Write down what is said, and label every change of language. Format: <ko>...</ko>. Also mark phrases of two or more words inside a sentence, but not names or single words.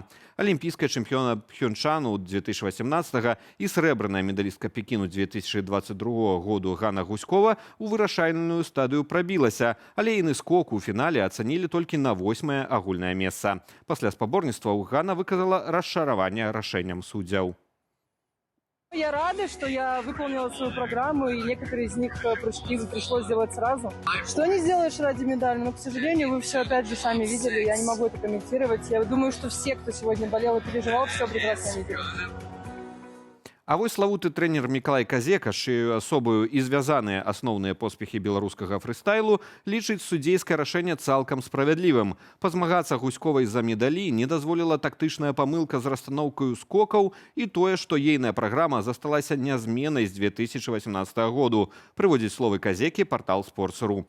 <be>Алімпійская чэмпіёна Пхёнчану 2018 і срэбраная медалістка Пекіну 2022 году Ганна Гуськова у вырашальную стадыю прабілася, але іны скок у фінале ацанілі толькі на 8-е агульнае месца. Пасля спаборніцтваў Ганна выказала расчараванне рашэннем суддзяў.</be> <ru>Я рада, что я выполнила свою программу, и некоторые из них прыжки пришлось сделать сразу. Что не сделаешь ради медали, но, к сожалению, вы все опять же сами видели, я не могу это комментировать. Я думаю, что все, кто сегодня болел и переживал, все прекрасно видели.</ru> <be>А вось славуты трэнер Мікалай Казека, чыёй асобаю і звязаныя асноўныя поспехі беларускага фрыстайлу, лічыць судзейскае рашэнне цалкам справядлівым. Пазмагацца Гуськовай за медалі не дазволіла тактычная памылка з расстаноўкаю скокаў і тое, што ейная праграма засталася нязменнай з 2018 году, прыводзіць словы Казекі партал Sports.ru.</be>